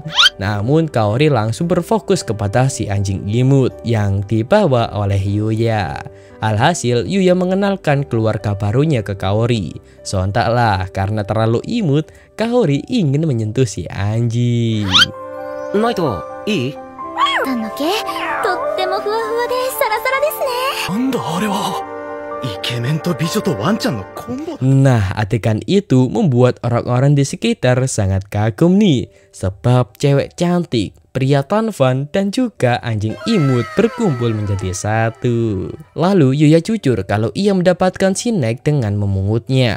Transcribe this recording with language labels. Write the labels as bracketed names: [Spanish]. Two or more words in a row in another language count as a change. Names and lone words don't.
[Indonesian] Namun, Kaori langsung berfokus kepada si anjing imut yang dibawa oleh Yuya. Alhasil, Yuya mengenalkan keluarga barunya ke Kaori. Sontaklah, karena terlalu imut, Kaori ingin menyentuh si anjing. [Japanese] ナイト、いい? なんだっけとってもふわふわでサラサラですね。なんだあれは。イケメンと美女とワンちゃんのコンボ。 [Indonesian] Nah, adegan itu membuat orang-orang di sekitar sangat kagum nih. Sebab cewek cantik, pria tampan, dan juga anjing imut berkumpul menjadi satu. Lalu Yuya jujur kalau ia mendapatkan si Nike dengan memungutnya.